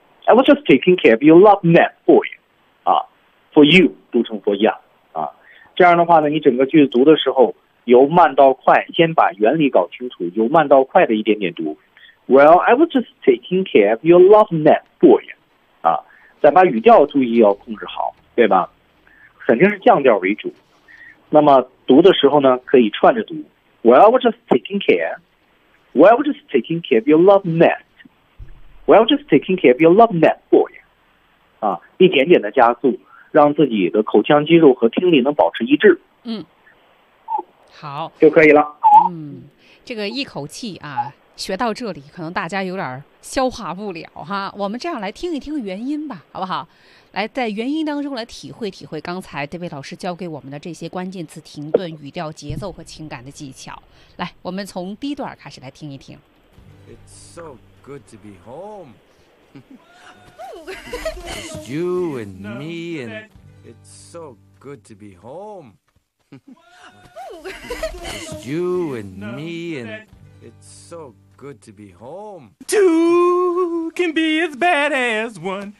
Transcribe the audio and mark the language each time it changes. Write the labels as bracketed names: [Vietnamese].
[English] I was just taking care of your love net, boy, [Chinese] 啊 ， [English] for you [Chinese] 读成 for ya 啊，这样的话呢，你整个句子读的时候由慢到快，先把原理搞清楚，由慢到快的一点点读。 [English] Well, I was just taking care of your love net, boy。 [Chinese] 再把语调注意要控制好，对吧？肯定是降调为主。那么读的时候呢，可以串着读。 [English] Well, I was just taking care. Well, I was just taking care of your love net. Well, I was just taking care of your love net for you. [Chinese] 啊，一点点的加速，让自己的口腔肌肉和听力能保持一致。嗯，好，就可以了。嗯，这个一口气啊。学到这里可能大家有点消化不了哈，我们这样来听一听原因吧，好不好？来在原因当中来体会体会刚才David老师教给我们的这些关键词停顿语调节奏和情感的技巧。来，我们从第一段开始来听一听。 [English] It's so good to be home. It's you and me and it's so good to be home. It's you and me andIt's so good to be home. Two can be as bad as one.